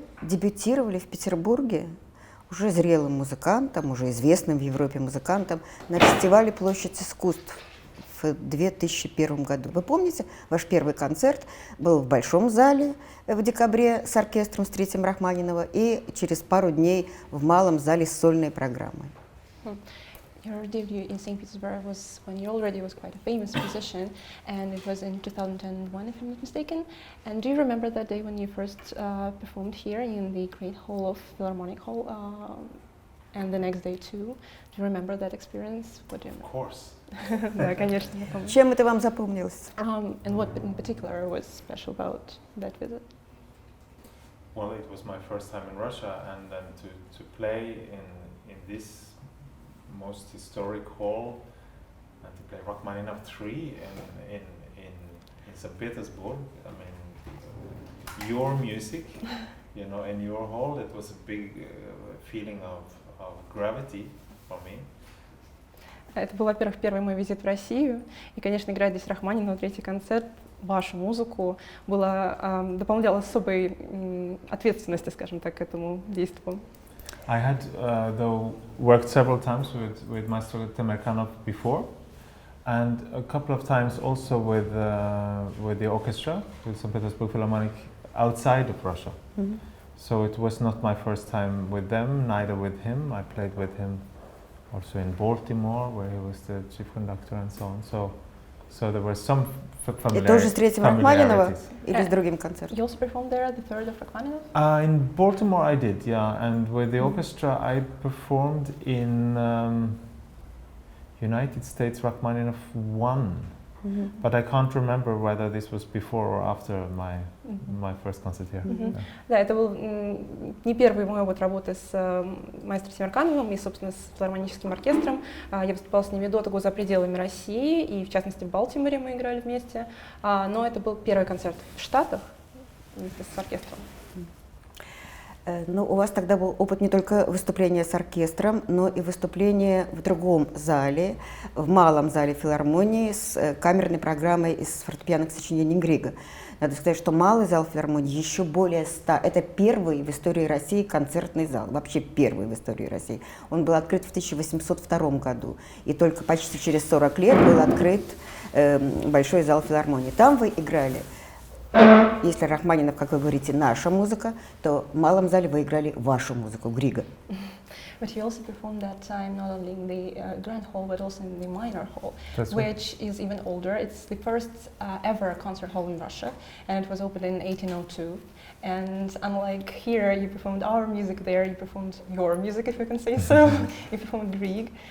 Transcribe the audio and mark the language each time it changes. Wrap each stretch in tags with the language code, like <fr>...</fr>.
<ru>дебютировали в Петербурге уже зрелым музыкантом, уже известным в Европе музыкантом, на фестивале «Площадь искусств» в 2001 году. Вы помните, ваш первый концерт был в Большом зале в декабре с оркестром, с третьим Рахманинова, и через пару дней в Малом зале с сольной программой.</ru> <en>Your debut in St. Petersburg was when you already was quite a famous musician, and it was in 2001, if I'm not mistaken. And do you remember that day when you first performed here in the great hall of Philharmonic Hall, and the next day too? Do you remember that experience? What do you remember? Of course.</en> <ru>Да, конечно, я помню. Чем это вам запомнилось?</ru> <en>And what in particular was special about that visit? Well, it was my first time in Russia, and then to play in this most historic hall and to play Rachmaninoff 3 in St. Petersburg. I mean, your music, you know, in your hall, it was a big feeling of gravity for me.</en> <ru>Это был, во-первых, первый мой визит в Россию, и, конечно, играть здесь Рахманинова, третий концерт, вашу музыку, было, дополняло особой ответственности, скажем так, к этому действу.</ru> <en>I had though worked several times with Maestro Temerkanov before, and a couple of times also with the orchestra, with St. Petersburg Philharmonic outside of Russia. Mm-hmm. So it was not my first time with them, neither with him. I played with him also in Baltimore, where he was the chief conductor and so on. So there were some familiarities.</en> <ru>И тоже с третьим Рахманинова или с другим концертом?</ru> <en>You also performed there at the third of Rachmaninoff? In Baltimore I did, yeah, and with the orchestra I performed in United States Rachmaninoff 1, but I can't remember whether this was before or after my first concert here. Yeah.</en> <ru>Да, это был не первый мой опыт работы с маэстро Темиркановым и, собственно, с филармоническим оркестром. Я выступала с ними до того за пределами России, и, в частности, в Балтиморе мы играли вместе. Но это был первый концерт в Штатах вместе с оркестром. Ну, у вас тогда был опыт не только выступления с оркестром, но и выступления в другом зале, в малом зале филармонии с камерной программой из фортепианных сочинений Грига. Надо сказать, что малый зал филармонии еще более 100. Это первый в истории России концертный зал, вообще первый в истории России. Он был открыт в 1802 году, и только почти через 40 лет был открыт большой зал филармонии. Там вы играли. Если Рахманинов, как вы говорите, наша музыка, то в малом зале вы играли вашу музыку, Грига.</ru> <en>But he also performed that time not only in the grand hall but also in the minor hall, which is even older. It's the first ever concert hall in Russia, and it was opened in 1802. And unlike here, you performed our music there, you performed your music, if you can say so. You performed Grieg.</en>